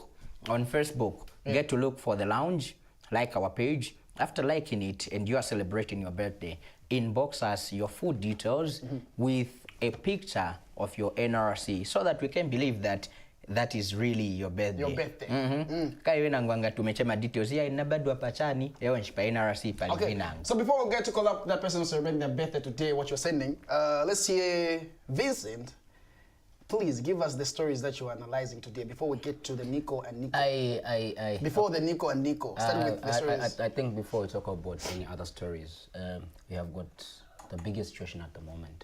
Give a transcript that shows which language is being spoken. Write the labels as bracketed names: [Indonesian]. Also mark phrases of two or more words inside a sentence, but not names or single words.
[English] On Facebook, get to look for The Lounge, like our page. After liking it and you are celebrating your birthday, inbox us your full details with a picture of your NRC so that we can believe that that is really your birthday. Your birthday. [Bemba] Kaya ngwanga tumechema details ya inabadwa pachani ewe nshipa NRC pali vinangu. [English] So before we get to call up that person who's celebrating their birthday today, what you're sending, let's hear Vincent. Please give us the stories that you're analyzing today before we get to the Nico and Nico. Before the Nico and Nico, starting with the stories. I think before we talk about any other stories, we have got the biggest situation at the moment.